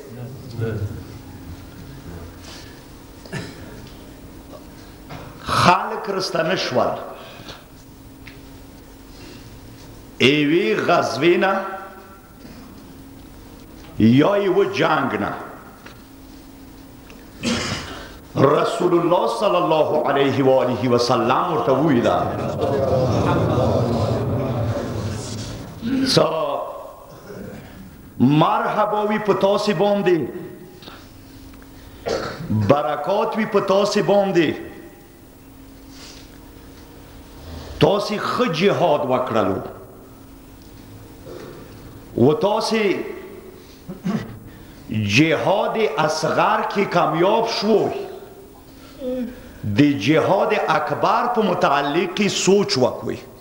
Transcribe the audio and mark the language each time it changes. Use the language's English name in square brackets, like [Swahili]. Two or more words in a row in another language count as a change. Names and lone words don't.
[Pashto] خلق رستنه شول ایوی غزوی نه یا ایو جنگ نه رسول الله [Arabic] صلی الله علیه و آله و سلم [Pashto] ورته ویله مرحبا وی په تاسې باندې برکات وی په تاسې باندې تاسې ښه جهاد وکړلو و تاسې جهاد اصغر کې کامیاب شوی د جهاد اکبر په متعلق سوچ وکوي